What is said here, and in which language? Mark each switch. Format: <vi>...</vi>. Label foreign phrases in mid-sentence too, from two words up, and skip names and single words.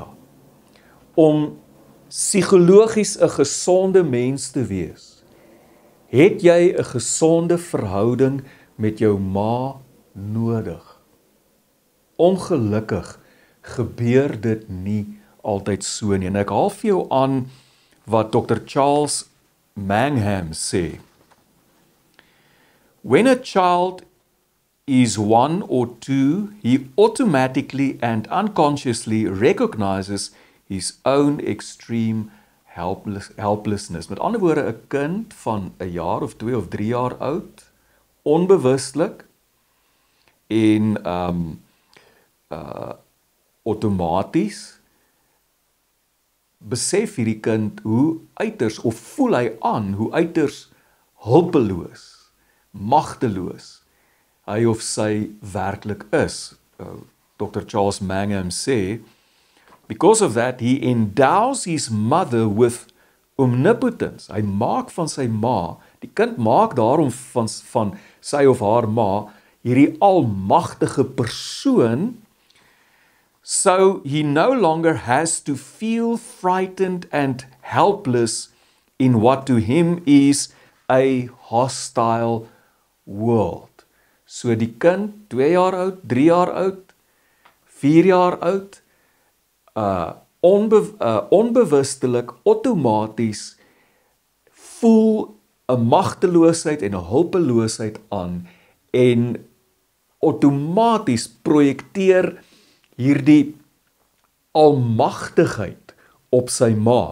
<af>Om psigologies 'n gesonde mens te wees, het jy 'n gesonde verhouding met jou ma nodig. Ongelukkig gebeur dit nie altyd so nie. En ek haal vir jou aan wat Dr. Charles Mangham sê.</af> <en>When a child is 1 or 2, he automatically and unconsciously recognizes his own extreme helplessness.</en> <af>Met ander woorde, 'n kind van 'n jaar of 2 of 3 jaar oud, onbewustelik en outomaties besef hierdie kind hoe uiters, of voel hy aan hoe uiters hulpeloos, magteloos hy of sy werklik is. Dr. Charles Mangham sê,</af> <en>because of that, he endows his mother with omnipotence.</en> <af>Hy maak van sy ma, die kind maak daarom van sy of haar ma, hierdie almagtige persoon,</af> <en>so he no longer has to feel frightened and helpless in what to him is a hostile world.</en> <af>So die kind, 2 jaar oud, 3 jaar oud, 4 jaar oud, onbewustelik, outomaties voel 'n magteloosheid en 'n hulpeloosheid aan en outomaties projekteer hierdie almagtigheid op sy ma.</af>